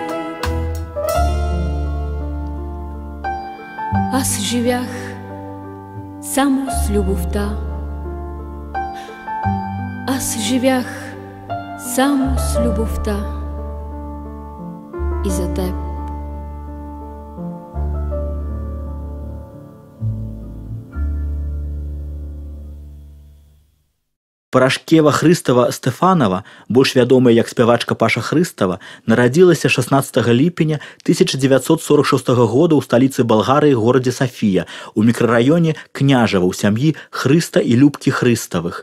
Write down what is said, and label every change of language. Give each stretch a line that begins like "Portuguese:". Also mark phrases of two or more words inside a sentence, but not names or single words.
Bulgarian: Аз живях само с любовта. Аз живях само с любовта и за теб.
Belarusian: Парашкева Хрыстава Стэфанова, больш вядомая як спявачка Паша Хрыстава, нарадзілася 16 ліпеня 1946 года ў сталіцы Балгарыі горадзе Сафія, у мікрараёне Княжава ў сям'і Хрыста і Любкі Хрыставых.